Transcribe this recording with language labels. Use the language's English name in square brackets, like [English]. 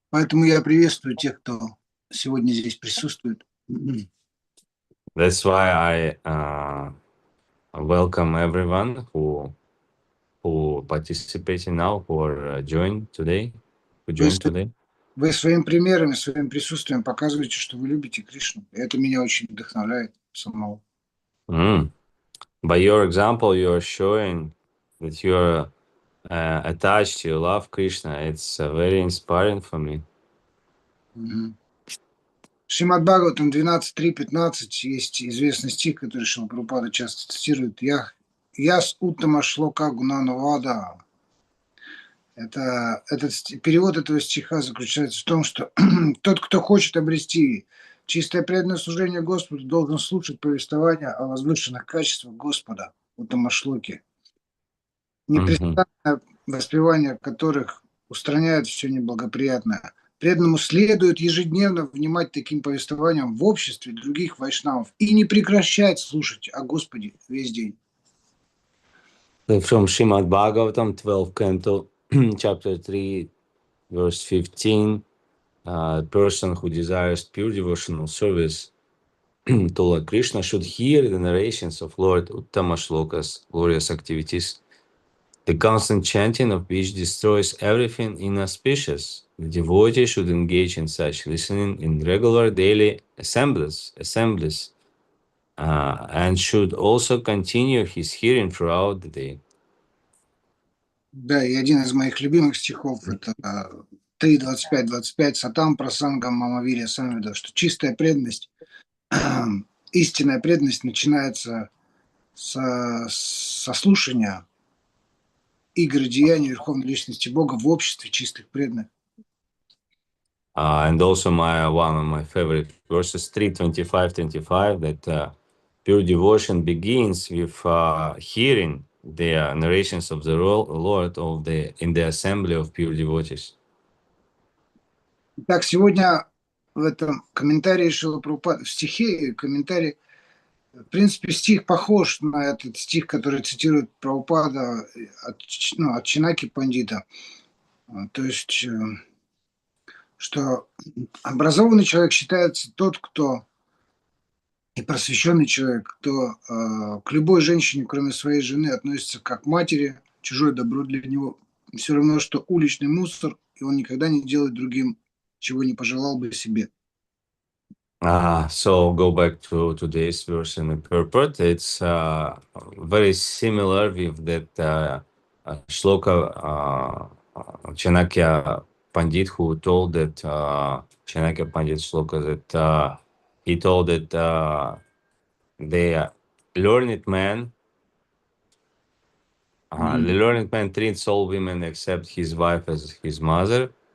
[Russian] Поэтому я приветствую тех, кто сегодня здесь присутствует. [English] That's why I welcome everyone who participating now, who are joined today, who joined today. [Russian] Вы своим примером и своим присутствием показываете, что вы любите Кришну. И это меня очень вдохновляет самого. Mm. [English] By your example, you are showing that you are attached, you love Krishna. It's very inspiring for me. [Russian] Шримад Бхагаватам 12.3.15 есть известный стих, который Шрила Прабхупада часто цитирует. [Sanskrit] Я с уттама шлока гунанавада. [Russian] Перевод этого стиха заключается в том, что тот, кто хочет обрести чистое преданное служение Господу, должен слушать повествования о возвышенных качествах Господа, уттама шлоки, непрестанное воспевание которых устраняет все неблагоприятное. Преданному следует ежедневно внимать таким повествованиям в обществе других вайшнавов и не прекращать слушать о Господе весь день. [English] From Shrimad Bhagavatam, 12 canto, chapter 3, verse 15, a person who desires pure devotional service to Lord Krishna should hear the narrations of Lord Uttama Shlokas, glorious activities, the constant chanting of which destroys everything inauspicious. The devotee should engage in such listening in regular daily assemblies, and should also continue his hearing throughout the day. [Russian] Да, и один из моих любимых стихов это 3.25.25 [Sanskrit] Сатам Прасангам Мамавирия Самвида, [Russian] что чистая преданность, истинная преданность начинается со слушания игр и деяний Верховной Личности Бога в обществе чистых преданных. [English] And also one of my favorite verses, 3:25 that pure devotion begins with hearing the narrations of the Lord in the assembly of pure devotees. [Russian] Итак, сегодня в этом комментарии Шрила Прабхупады, в стихе комментарий, в принципе, стих похож на этот стих, который цитирует Прабхупада от Чинаки Пандита. То есть, что образованный человек считается тот, кто и просвещенный человек, кто к любой женщине, кроме своей жены, относится как к матери, чужое добро для него все равно, что уличный мусор, и он никогда не делает другим, чего не пожелал бы себе. [English] So go back to today's verse and the purport. It's very similar with that shloka Chanakya Pandit who told that Chanakya Pandit shloka that he told that the learned man treats all women except his wife as his mother,